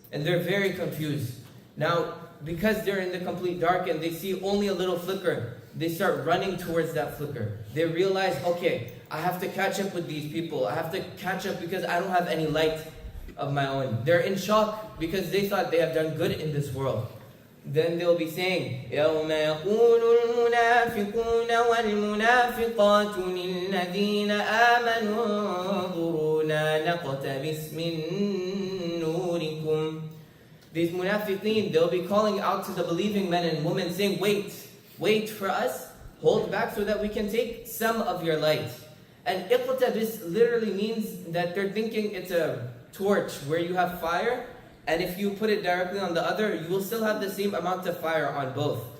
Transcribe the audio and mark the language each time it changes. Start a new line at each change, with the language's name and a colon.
English: And they're very confused. Now, because they're in the complete dark and they see only a little flicker, they start running towards that flicker. They realize, okay, I have to catch up with these people. I have to catch up because I don't have any light of my own. They're in shock because they thought they have done good in this world. Then they'll be saying,
Arabic: يَوْمَ يَقُولُ الْمُنَافِقُونَ وَالْمُنَافِقَاتُ لِلَّذِينَ آمَنُوا انظُرُونَا نَقْتَبِسْ مِن نُورِكُمْ.
English: These Munafiqeen, they'll be calling out to the believing men and women saying, wait for us, hold back so that we can take some of your light. And iqtabis literally means that they're thinking it's a torch where you have fire, and if you put it directly on the other, you will still have the same amount of fire on both.